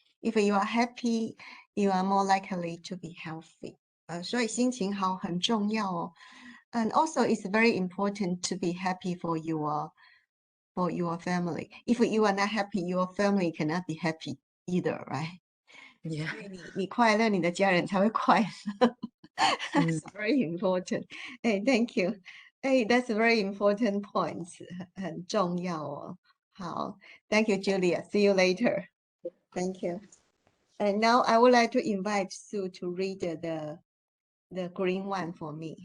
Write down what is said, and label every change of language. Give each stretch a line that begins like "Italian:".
English: If you are happy, you are more likely to be healthy.
Chinese: 所以心情好很重要哦。
English: And also, it's very important to be happy for your family. If you are not happy, your family cannot be happy either, right? Yeah.
Chinese: 所以你快乐，你的家人才会快乐。
English: That's very important. Hey, thank you. Hey, that's a very important point.
Chinese: 很重要哦。好，
English: Thank you, Julia. See you later. Thank you. And now I would like to invite Sue to read the green one for me.